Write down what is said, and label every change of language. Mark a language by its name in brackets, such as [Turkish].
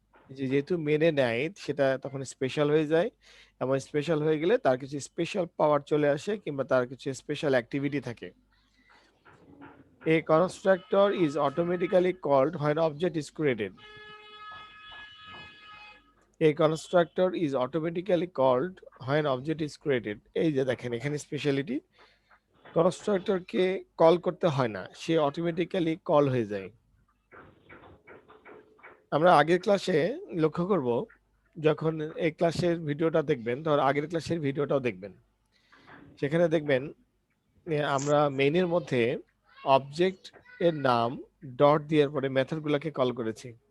[Bangla] যেহেতু মেনে নেয় সেটা তখন স্পেশাল হয়ে যায়, এবং স্পেশাল হয়ে গেলে তার কিছু স্পেশাল পাওয়ার চলে আসে কিংবা তার কিছু স্পেশাল অ্যাক্টিভিটি থাকে। [English] A constructor is automatically called when object is created. A constructor is automatically called when object is created. [Bangla] এই যে দেখেন এখানে স্পেশালিটি, কনস্ট্রাক্টরকে কল করতে হয় না, সে অটোমেটিক্যালি কল হয়ে যায়। আমরা আগের ক্লাসে লক্ষ্য করব, যখন এই ক্লাসের ভিডিওটা দেখবেন, ধর আগের ক্লাসের ভিডিওটাও দেখবেন, সেখানে দেখবেন আমরা মেইনের মধ্যে অবজেক্ট এর নাম ডট দেওয়ার পরে মেথডগুলোকে কল করেছি।